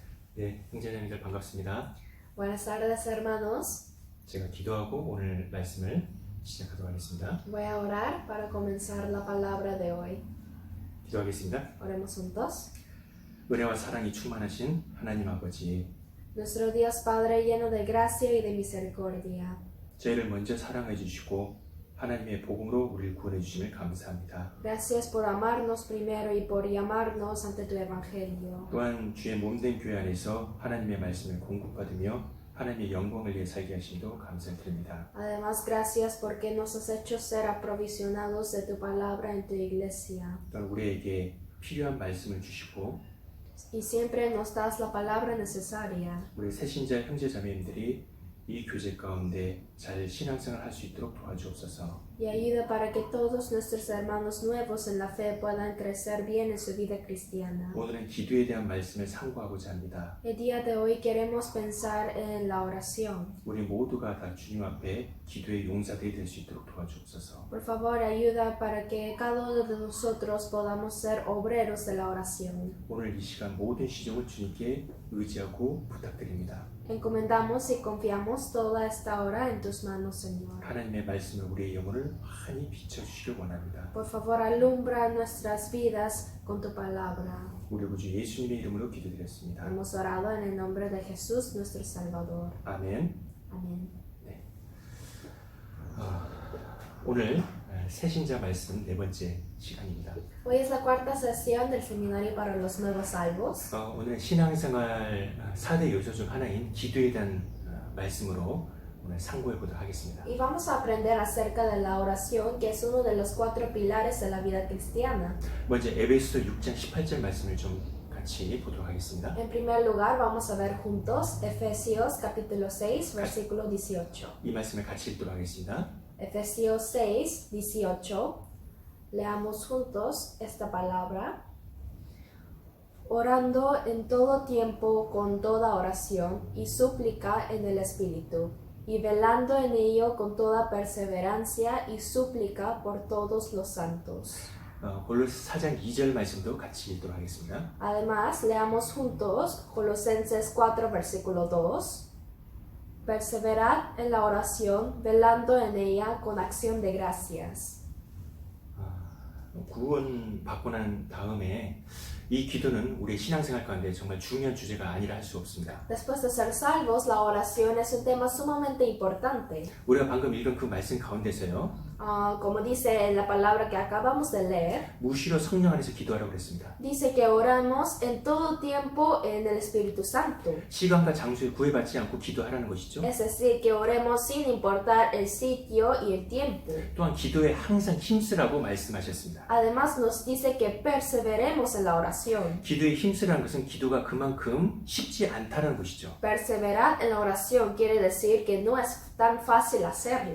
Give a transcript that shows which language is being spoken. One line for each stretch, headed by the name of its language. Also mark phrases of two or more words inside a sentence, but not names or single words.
Korean: 네, 형제자매들 반갑습니다.
Spanish: Buenas tardes, hermanos.
Korean: 제가 기도하고 오늘 말씀을 시작하도록 하겠습니다.
Spanish: Voy a orar para comenzar la palabra de hoy.
Korean: 기도하겠습니다.
Spanish: Oremos juntos.
Korean: 은혜와 사랑이 충만하신 하나님 아버지,
Spanish: Nuestro Dios Padre lleno de gracia y de misericordia,
Korean: 저희를 먼저 사랑해 주시고 하나님의 복음으로 우리를 구원해 주심을 감사합니다.
Spanish: gracias por amarnos primero y por llamarnos ante tu evangelio.
Korean: 또한 주의 몸된 교회 안에서 하나님의 말씀을 공급받으며 하나님의 영광을 위해 살게 하심도 감사드립니다.
Spanish: Además, gracias porque nos has hecho ser aprovisionados de tu palabra en tu iglesia.
Korean: 또한 우리에게 필요한 말씀을 주시고
Spanish: Y siempre nos das la palabra necesaria.
Korean: 우리 새신자 형제자매님들이 이 교제 가운데 잘 신앙생활 할 수 있도록 도와주옵소서.
Spanish: Y ayuda para que todos nuestros hermanos nuevos en la fe puedan crecer bien en su vida cristiana.
Korean: 오늘은 기도에 대한 말씀을 상고하고자 합니다.
Spanish: El día de hoy queremos pensar en la oración.
Korean: 우리 모두가 다 주님 앞에 기도의 용사들이 될 수 있도록 도와주옵소서.
Spanish: Por favor, ayuda para que cada uno de nosotros podamos ser obreros de la oración.
Korean: 오늘 이 시간 모든 시종을 주님께 의지하고 부탁드립니다.
Spanish: Encomendamos y confiamos toda esta hora en tus manos, Señor.
Korean: 하나님의 말씀을 우리의 영혼을 환히 비춰주시길 원합니다.
Spanish: Por favor, alumbra nuestras vidas con tu palabra.
Korean: 우리 구주 예수님의 이름으로 기도드렸습니다.
Spanish: Hemos orado en el nombre de Jesús, nuestro Salvador.
Korean: 아멘.
Spanish: Amén.
Korean: 오늘 새신자 말씀 네 번째 시간입니다.
Spanish: Hoy es la cuarta sesión del seminario para los nuevos salvos.
Korean: 오늘 신앙생활 4대 요소 중 하나인 기도에 대한 말씀으로 오늘 상고해 보도록 하겠습니다.
Spanish: Y vamos a aprender acerca de la oración, que es uno de los 4 pilares de la vida cristiana.
Korean: 먼저 에베소서 6장 18절 말씀을 좀 같이 보도록 하겠습니다.
Spanish: En primer lugar, vamos a ver juntos Efesios capítulo 6, versículo 18.
Korean: 이 말씀을 같이 읽도록 하겠습니다.
Spanish: Efesios 6, 18. Leamos juntos esta palabra. Orando en todo tiempo con toda oración y súplica en el Espíritu, y velando en ello con toda perseverancia y súplica por todos los santos.
Korean: 골로새 4장 2절 말씀도 같이 읽도록 하겠습니다.
Spanish: Además, leamos juntos Colosenses 4, versículo 2. Perseverad en la oración, velando en ella con acción de gracias.
Korean: 구원 받고 난 다음에 이 기도는 우리의 신앙생활 가운데 정말 중요한 주제가 아니라 할 수 없습니다.
Spanish: Después de ser salvos, la oración es un tema sumamente importante.
Korean: 우리가 방금 읽은 그 말씀 가운데서요.
Spanish: Como dice la palabra que acabamos de leer,
Korean: 무시로 성령 안에서 기도하라고 그랬습니다.
Spanish: dice que oramos en todo tiempo en el Espíritu Santo.
Korean: 시간과 장소에 구애받지 않고 기도하라는 것이죠.
Spanish: Es decir, que oremos sin importar el sitio y el tiempo.
Korean: 또한 기도에 항상 힘쓰라고 말씀하셨습니다.
Spanish: Además nos dice que perseveremos en la oración.
Korean: 기도에 힘쓰라는 것은 기도가 그만큼 쉽지 않다는 것이죠.
Spanish: Perseverar en la oración quiere decir que no es tan fácil hacerla.